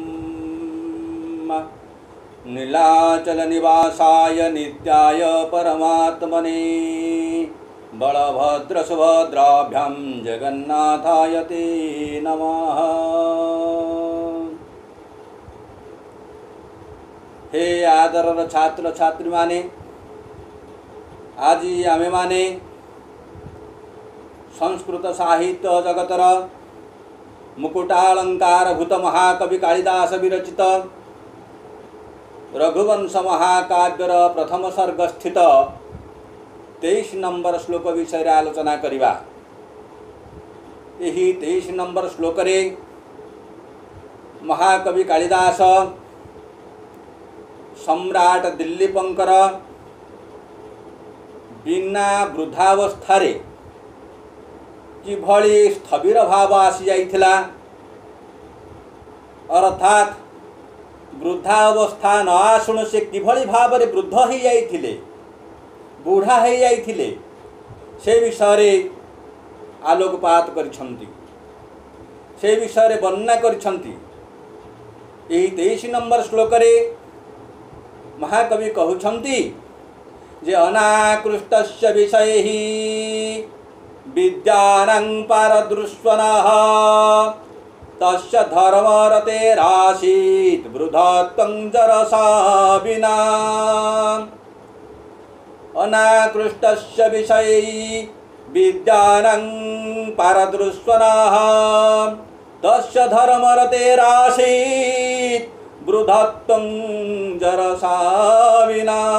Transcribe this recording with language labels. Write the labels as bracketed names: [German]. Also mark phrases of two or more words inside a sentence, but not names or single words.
[Sanskrit] नीलाचल निवासाय नित्याय परमात्मने बलभद्र सुभद्राभ्यां जगन्नाथाय ते नमः। [Odia] ହେ ଆଦରର ଛାତ୍ର ଛାତ୍ରୀ ମାନେ, ଆଜି ଆମେ ମାନେ ସଂସ୍କୃତ ସାହିତ୍ୟ ଜଗତର ମୁକୁଟାଳଙ୍କାର ଭୂତ ମହାକବି କାଳିଦାସ ବିରଚିତ ରଘୁବଂଶ ମହାକାବ୍ୟର ପ୍ରଥମ ସର୍ଗ ସ୍ଥିତ 23 ନମ୍ବର ଶ୍ଳୋକ ବିଷୟ ଆଲୋଚନା କରିବା। ଏହି 23 ନମ୍ବର ଶ୍ଳୋକରେ ମହାକବି କାଳିଦାସ ସମ୍ରାଟ ଦିଲୀପଙ୍କର ବିନା ବୃଦ୍ଧାବସ୍ଥାରେ କିଭଳି ସ୍ଥବିର ଭାବ ଆସି ଯାଇଥିଲା, ଅର୍ଥାତ ବୃଦ୍ଧାବସ୍ଥା ନ ଆସୁଣୁ ସେ କିଭଳି ଭାବରେ ବୃଦ୍ଧ ହୋଇ ଯାଇଥିଲେ, ବୁଢ଼ା ହୋଇ ଯାଇଥିଲେ, ସେ ବିଷୟରେ ଆଲୋକପାତ କରିଛନ୍ତି, ସେ ବିଷୟରେ ବର୍ଣ୍ଣନା କରିଛନ୍ତି। ଏହି 23 ନମ୍ବର ଶ୍ଳୋକରେ ମହାକବି କହୁଛନ୍ତି ଯେ [Sanskrit] अनाकृष्टस्य विषयहि विद्यानं पारदृश्वनः तस्य धर्मरतेरासीत् वृद्धत्वं जरसा विना। अनाकृष्टस्य विषये विद्यानं पारदृश्वनः तस्य धर्मरतेरासीत् वृद्धत्वं जरसा विना।